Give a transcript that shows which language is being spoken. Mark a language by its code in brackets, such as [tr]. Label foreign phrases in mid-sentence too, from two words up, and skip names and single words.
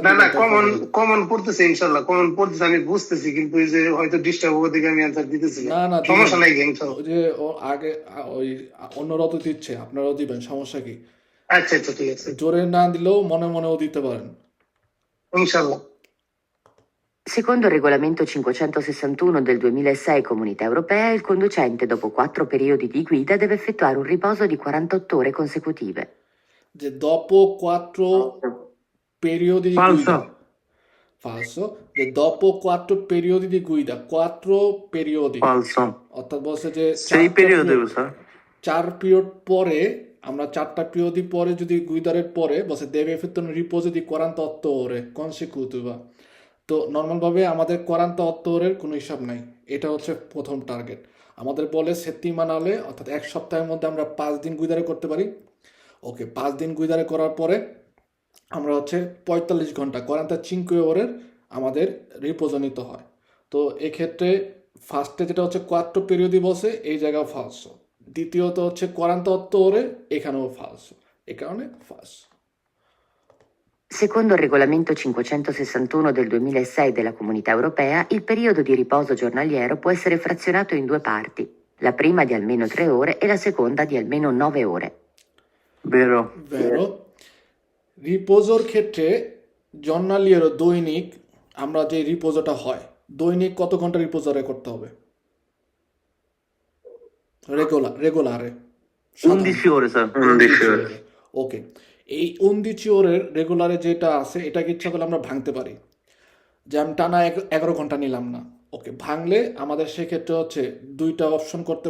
[bn] না কমন পড়তেছে ইনশাল্লাহ কমন পড়তেছে আমি বুঝতেছি কিন্তু এই যে হয়তো ডিস্টার্ব হবে দেখে আমি অ্যান্সার দিতেছি না না সমস্যা নাই ইনশাল্লাহ ওই যে ও আগে ওই অন্যরাও তো দিচ্ছে আপনারাও দিবেন সমস্যা কি আচ্ছা আচ্ছা ঠিক আছে জোরে না দিলেও মনে মনেও দিতে পারেন ইনশাল্লাহ [it] Secondo il regolamento 561 del 2006 Comunità Europea, il conducente dopo 4 periodi di guida deve effettuare un riposo di 48 ore consecutive. [bn] যে [it] dopo 4 periodi di Falso. guida falso যে dopo 4 periodi di guida 4 periodi Falso. [bn] অর্থাৎ বলছে যে [it] 6 periodi usa. [bn] 4 পিরিয়ড পরে আমরা 4টা পিরিয়ডি পরে যদি গুইদারের পরে বলছে [it] deve effettuare un riposo di 48 ore consecutiva [bn] তো নর্মালভাবে আমাদের 48 ওরের কোনো হিসাব নাই এটা হচ্ছে প্রথম টার্গেট আমাদের বলে সেত্তিমানালে অর্থাৎ এক সপ্তাহের মধ্যে আমরা 5 দিন গুইদারে করতে পারি ওকে 5 দিন গুইদারে করার পরে আমরা হচ্ছে 45 ঘন্টা 45 ওরের আমাদের রিপোজো নিতে হয় তো এক্ষেত্রে ফার্স্টে যেটা হচ্ছে 4 পিরিয়ডই বসে এই জায়গাও ফালসো দ্বিতীয়ত হচ্ছে 48 ওরে এখানেও ফালসো এই কারণে ফালসো [it] Secondo il regolamento 561 del 2006 della Comunità Europea, il periodo di riposo giornaliero può essere frazionato in 2 parti. la prima di almeno 3 ore e la seconda di almeno 9 ore. Vero. [bn] ভেরো রিপোজোর ক্ষেত্রে জর্নালিয়ের দৈনিক আমরা যে রিপোজোটা হয় দৈনিক কত ঘন্টা রিপোজারে করতে হবে রেগুলারে [it] 11 ore, sir. 11 ore। [bn] ওকে এই 11 ওরের রেগুলারে যেটা আছে এটাকে ইচ্ছা করলে আমরা ভাঙতে পারি যে আমি টানা 11 ঘন্টা নিলাম না ওকে ভাঙলে আমাদের সেক্ষেত্রে হচ্ছে দুইটা অপশন করতে